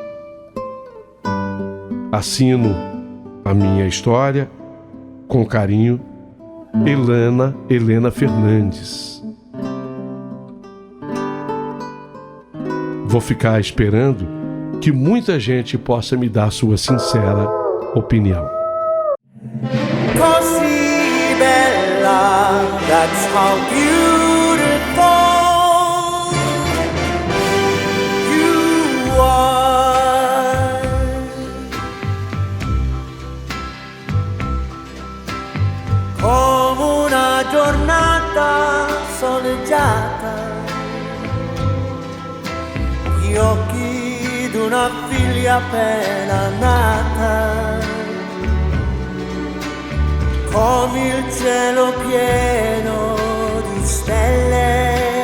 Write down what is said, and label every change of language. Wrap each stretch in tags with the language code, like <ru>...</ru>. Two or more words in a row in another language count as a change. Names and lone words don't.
<pt>Assino a minha história com carinho, Helena Fernandes. Vou ficar esperando que muita gente possa me dar sua sincera opinião.</pt> <it>Così bella,</it> <en>that's how beautiful you are.</en> <it>Come una giornata soleggiata, gli occhi d'una figlia appena nata, come il cielo pieno di stelle.</it>